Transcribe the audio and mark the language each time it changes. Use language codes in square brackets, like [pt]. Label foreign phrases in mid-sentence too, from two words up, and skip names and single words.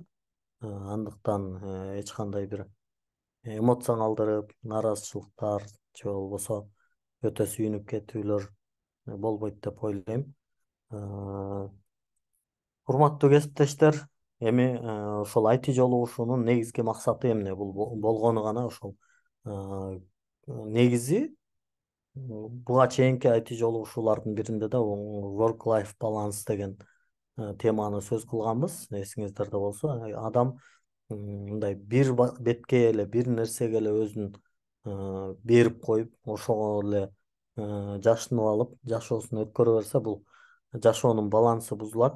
[ky] Андыктан эч кандай бир эмоционалдырып, нааразычылыктар же болбосо өтө сүйүнүп кетүүлөр болбойт деп ойлойм. Урматтуу кесиптештер, эми ошол IT жолугушуунун негизги максаты эмне? Бул болгону гана ошол. Негизи буга чейинки IT жолугушуулардын биринде да [en] work life balance [ky] деген теманы сөз кылганбыз, эсиңиздерде болсо. Адам мындай бир бетке эле, бир нерсеге эле өзүн берип коюп, ошого эле жашынып алып, жашоосун өткөрө берсе, бул жашоонун балансы бузулат.